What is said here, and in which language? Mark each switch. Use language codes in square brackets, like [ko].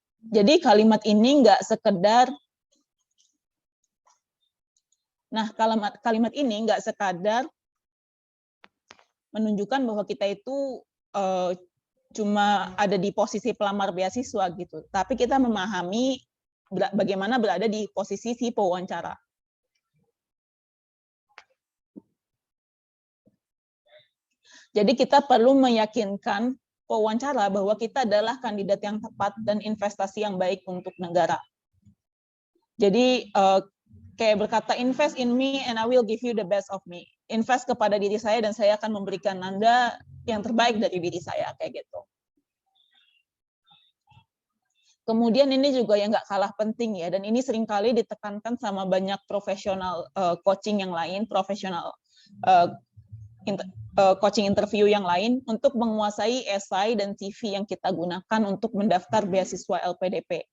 [id] Jadi kalimat ini nggak sekedar, kalimat ini nggak sekadar menunjukkan bahwa kita itu cuma ada di posisi pelamar beasiswa gitu, tapi kita memahami bagaimana berada di posisi si pewawancara. Jadi kita perlu meyakinkan pewawancara bahwa kita adalah kandidat yang tepat dan investasi yang baik untuk negara. Jadi kayak berkata, [en] invest in me and I will give you the best of me. [id] Invest kepada diri saya dan saya akan memberikan Anda yang terbaik dari diri saya, kayak gitu. Kemudian ini juga yang nggak kalah penting ya, dan ini seringkali ditekankan sama banyak profesional coaching yang lain, profesional coaching interview yang lain, untuk menguasai esai dan CV yang kita gunakan untuk mendaftar beasiswa LPDP.